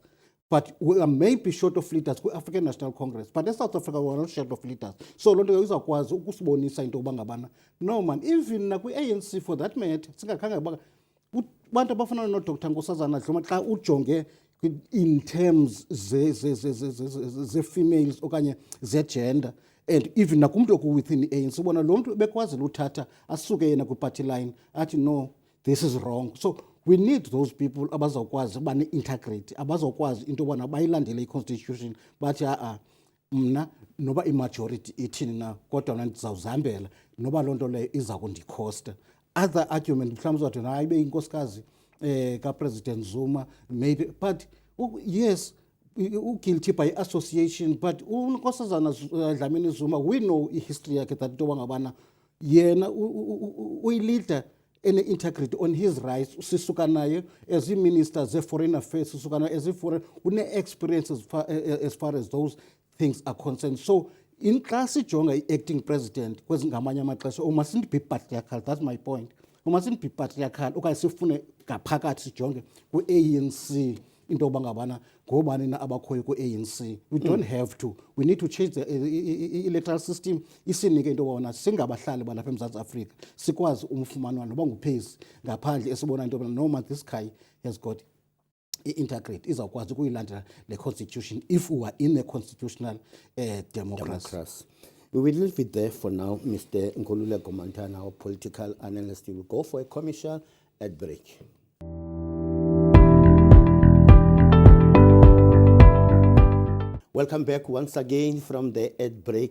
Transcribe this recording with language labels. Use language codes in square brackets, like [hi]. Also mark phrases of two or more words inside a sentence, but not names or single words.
[en] But we are maybe short of leaders kwi-African National Congress. But in South Africa, we are not short of leaders. [xh] So loo nto izawukwazi ukusibonisa into yoba ngabana [en] no man, [xh] even nakwi-ANC [en] for that matter, [xh] singakhange bantu abafana noDr. Nkosazana Dluma xa ujonge [en] in terms [xh] ze-females okanye ze-gender and even nakumntu oku-within i-ANC ubona lo mntu bekwazile uthatha asuke yena kwi- [en] party line [xh] athi [en] no, this is wrong. So we need those people [xh] abazawukwazi uba ne-integrity, abazawukwazi into yobana bayilandele i-constitution bathi mna noba i-majority ithini na kodwa mna ndizawuzihambela noba loo nto leyo iza kundikhosta. [en] Other argument [xh] mhlawumbi uzawuthi hayi ibe yinkosikazi kaPresident Zuma [en] maybe, but yes, guilty by association. [xh] But uNkosazana Dlamini Zuma, [en] we know history yakhe that [xh] into yoba ngabana yena uyi-leader ene-integrity [en] on his rights. [xh] Sisuka naye as i-minister ze-foreign affairs, sisuka naye as i-foreign, une-experience [en] as far as those things are concerned. So in [xh] xa sijonga i-acting president ngamanye amaxesha [en] we mustn't be patriarchal. That's my point. We mustn't be patriarchal [xh] okanye sifune ngaphakathi sijonge kwi-ANC into yoba ngabana ngobani na abakhoyo kwi-ANC. [en] We don't have to. We need to change the electoral system [xh] isinike into yoba singabahlali balapha eMzantsi Afrika sikwazi umfumanwa noba nguphezi ngaphandle esibona into yoba [en] no man, this guy has got [xh] i-integrity izawukwazi ukuyilandela le [en] constitution if we are in a constitutional democracy. We will leave it there for now. Mr. Nkululeko Montana, our political analyst, will go for a commercial ad break. Welcome back once again from the ad break.